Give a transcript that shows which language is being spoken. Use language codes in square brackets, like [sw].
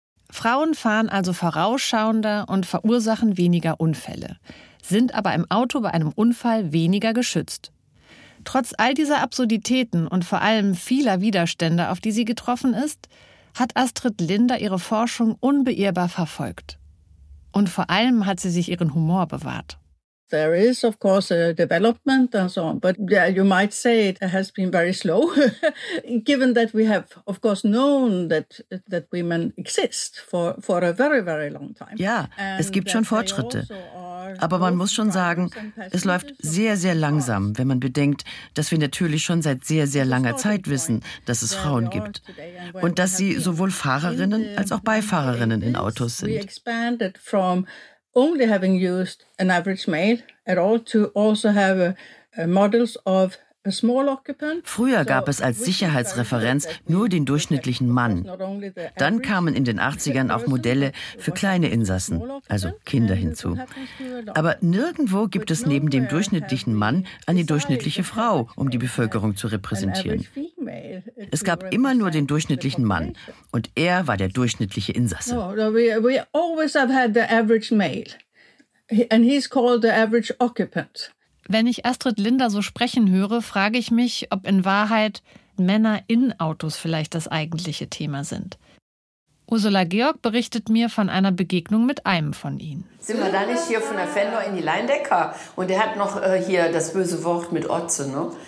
[de] Frauen fahren also vorausschauender und verursachen weniger Unfälle, sind aber im Auto bei einem Unfall weniger geschützt. Trotz all dieser Absurditäten und vor allem vieler Widerstände, auf die sie getroffen ist, hat Astrid Linder ihre Forschung unbeirrbar verfolgt. Und vor allem hat sie sich ihren Humor bewahrt. [en] There is of course a development and so on, but yeah, you might say it has been very slow, given that we have of course known that women exist for a very very long time. [de] Ja, es gibt schon Fortschritte. Aber man muss schon sagen, es läuft sehr, sehr langsam, wenn man bedenkt, dass wir natürlich schon seit sehr, sehr langer Zeit wissen, dass es Frauen gibt und dass sie sowohl Fahrerinnen als auch Beifahrerinnen in Autos sind. [en] We expanded from only having used an average male at all to also have models of a small occupant. [de] Früher gab es als Sicherheitsreferenz nur den durchschnittlichen Mann. Dann kamen in den 80ern auch Modelle für kleine Insassen, also Kinder, hinzu. Aber nirgendwo gibt es neben dem durchschnittlichen Mann eine durchschnittliche Frau, um die Bevölkerung zu repräsentieren. Es gab immer nur den durchschnittlichen Mann und er war der durchschnittliche Insasse. [en] We always have had the average male and he's called the average occupant. [de] Wenn ich Astrid Linder so sprechen höre, frage ich mich, ob in Wahrheit Männer in Autos vielleicht das eigentliche Thema sind. Ursula Georg berichtet mir von einer Begegnung mit einem von ihnen. Sind wir da nicht hier von der Fender in die Leindecker? Und der hat noch hier das böse Wort mit Otze, ne?